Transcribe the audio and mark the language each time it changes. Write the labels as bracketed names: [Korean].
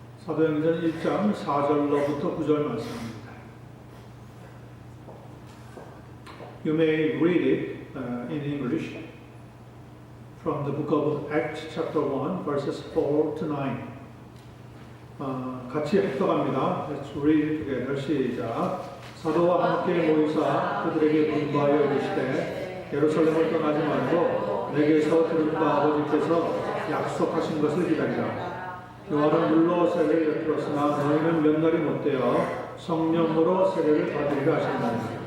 [Korean] 사도행전 1장 4절로부터 9절 말씀입니다. [English] You may read it in English from the book of Acts chapter 1 verses 4 to 9. [Korean] 같이 합독합니다. [English] Let's read it together. [Korean] 시작. 사도와 함께 모이사 그들에게 분부하여 이르시되 예루살렘을 떠나지 말고 내게서 들은 바 아버지께서 약속하신 것을 기다리라. 요한은 물로 세례를 베풀었으나 너희는 몇 날이 못되어 성령으로 세례를 받으리라 하셨나니.